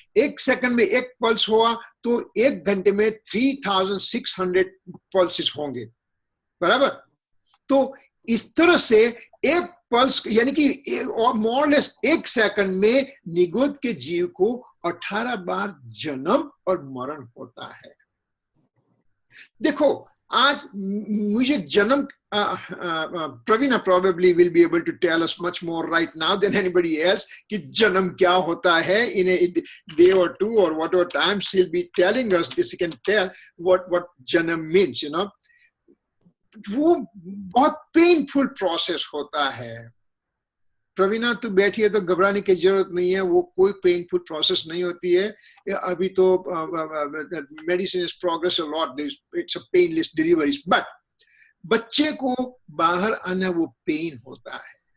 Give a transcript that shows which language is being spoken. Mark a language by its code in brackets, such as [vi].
[hi] 1 second में 1 pulse हुआ तो 1 घंटे में 3600 पल्सेस होंगे, बराबर। तो इस तरह से 1 पल्स यानी कि मोरलेस 1 सेकंड में निगोद के जीव को 18 बार जन्म और मरण होता है। देखो, आज मुझे जन्म, [en] Pravina probably will be able to tell us much more right now than anybody else [hi] कि जन्म क्या होता है। [en] In a day or 2 or whatever time she'll be telling us this, she can tell what जन्म means, you know। [hi] वो बहुत painful process होता है। प्रवीणा तू बैठी है तो घबराने की जरूरत नहीं है, वो कोई पेनफुल प्रोसेस नहीं होती है। अभी तो [en] medicine is progress a lot, it's a painless deliveries, but [hi] बच्चे को बाहर आना वो पेन होता है।